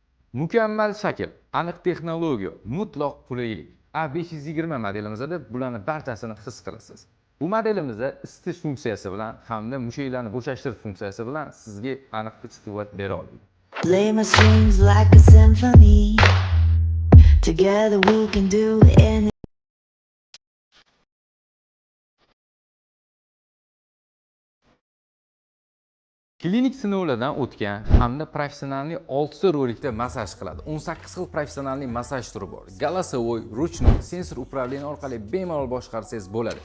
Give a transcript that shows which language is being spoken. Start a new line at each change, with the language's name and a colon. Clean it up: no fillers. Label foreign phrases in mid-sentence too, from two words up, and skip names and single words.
Uzbek: Mukammal shakl, aniq texnologiya, mutlaq qulaylik. A520 modelimizda bularning barchasini his qilasiz. Bu modelimizda isitish funksiyasi bilan hamda mushaklarni bo'shashtirish funksiyasi bilan sizga aniq kuch-quvvat bera oladi.
English: Play my strings like a symphony. Together we can do anything.
Uzbek: Klinik sinovlardan o'tgan hamda professionalniy 6 rolikda massaj qiladi. 18 xil professionalniy massaj turi bor.
Russian: Голосовой, ручной, sensor управление
Uzbek: orqali bemalol boshqarsangiz bo'ladi.